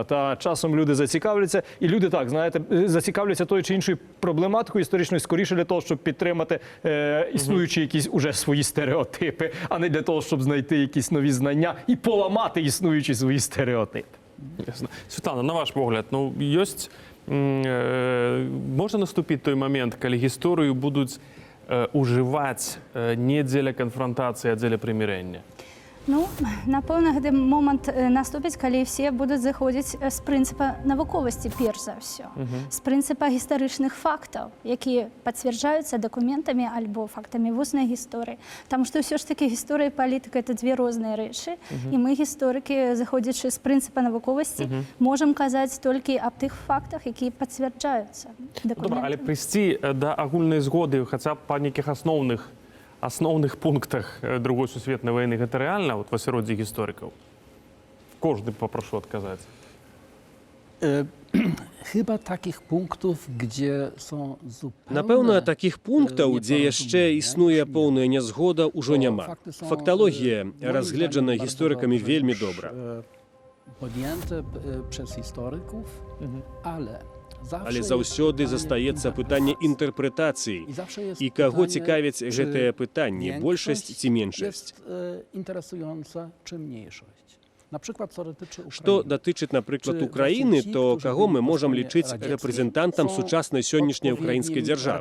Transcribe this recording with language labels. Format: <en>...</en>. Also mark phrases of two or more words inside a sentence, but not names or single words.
<uk>Та часом люди зацікавляться, і люди так, знаєте, зацікавляться тою чи іншою проблематикою історичною скоріше для того, щоб підтримати існуючі якісь уже свої стереотипи, а не для того, щоб знайти якісь нові знання і поламати існуючі свої стереотипи. Ясно. Світлана, на ваш погляд, може наступити той момент, коли історію будуть</uk> <be>уживаць не дзеля канфронтацыі, а дзеля прымірэння? Напэўна, гэты момант наступіць, калі все будуць заходзіць з прынцыпа навуковасці, перш за ўсё. З прынцыпа гістарычных фактаў, якія пацвярджаюцца дакументамі альбо фактамі вуснай гісторыі. Таму што ўсё ж такі гісторыя і палітыка – это дзве розныя рэчы. І мы, гісторыкі, заходзячы з прынцыпа навуковасці, можам казаць толькі аб тых фактах, якія пацвярджаюцца дакументамі. Добра, але прыйсці да агульнай згоды хаця б па нейкіх асноўных пунктах Другой сусветнай вайны, гэта рэальна в асяроддзі гісторыкаў? Кожны попрошу адказаць.</be> <pl>Chyba takich punktów, gdzie są zupełnie...</pl> <be>Напэўна, такіх пунктаў, дзе яшчэ існуе поўная нязгода, ўжо няма. Факталогія разгледжана гісторыкамі вельмі добра.</be> <pl>Podjęte przez historyków, ale</pl> <be>заўсёды застаецца пытанне інтэрпрэтацыі. І каго цікавіць гэтае пытанне, большасць ці меншасць? Што датычыць, напрыклад, Украіны, то каго мы можам лічыць рэпрэзентантам сучаснай сённяшняй украінскай дзяржавы?</be>